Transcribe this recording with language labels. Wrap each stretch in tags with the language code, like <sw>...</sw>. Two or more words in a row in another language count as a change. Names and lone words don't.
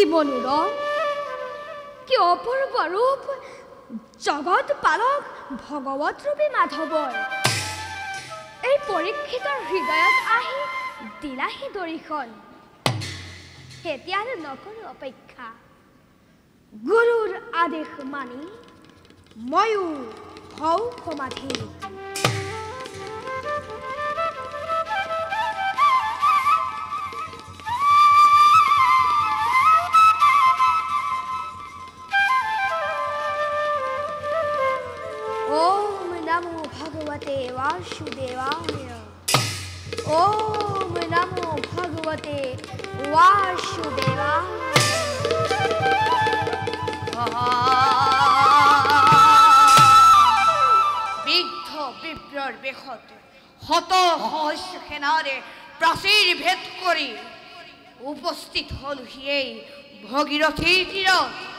<as>মনোরম, কি অপূর্ব রূপ জগৎ পালক ভগৱত ৰূপী মাধৱৰ। এই পৰীক্ষিতৰ হৃদয়ত আহি দিলাহি দৰিখন। এতিয়ালৈ নকৰো অপেক্ষা, গুৰুৰ আদেশ মানি ময়ো হওঁ সমাধি।</as> <sa>ओम नमो भगवते वासुदेवाय। ओम नमो भगवते वासुदेवाय।</sa> <as>বৃদ্ধ বিপ্ৰৰ বেশত শত সহস্ৰ সেনাৰে প্ৰাচীৰ ভেদ কৰি উপস্থিত হল এই ভগীৰথীৰ তীৰত।</as>